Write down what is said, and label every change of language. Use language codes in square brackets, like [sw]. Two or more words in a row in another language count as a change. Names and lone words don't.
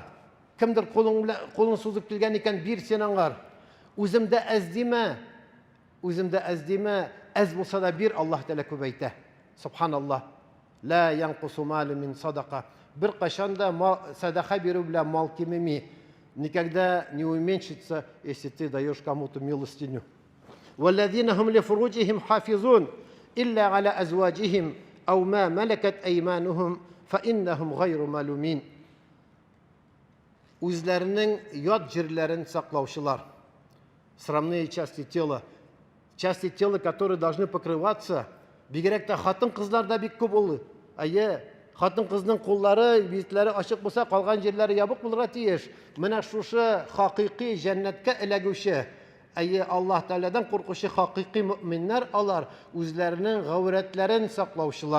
[tt] Кемдер кулын сузып килгән икән, бир син аңар. Үземдә әз димә, әз булса да бир, Аллаһ Тәала күбәйтә. Субханаллаһ. [ar] لا ينقص مال من صدقة. [tt] Бер кашан да садаха бирү белән мал кимеми. [ru] Никогда не уменьшится, если ты даешь кому-то милостиню. [ar] وَالَّذِينَ هُمْ لِفُرُوجِهِمْ حَافِظُونَ إِلَّا عَلَى أَزْوَاجِهِمْ أَوْ مَا مَلَكَتْ أَيْمَانُهُمْ فَإِنَّهُمْ غَيْرُ مَلُومِينَ. [tt] Үзләренең ят җирләрен саклаучылар. [ru] Срамные части тела. Части тела, которые должны покрываться. [tt] Бигрәк тә хатын-кызларда бик күп ул. Хатын-кызның куллары, битләре ачык булса, калган җирләре ябык булырга тиеш. Менә шушы хакыйкый җәннәткә эләгүче, Аллаһ Тәаләдән куркучы хакыйкый мөэминнәр алар, үзләренең гаврәтләрен саклаучылар.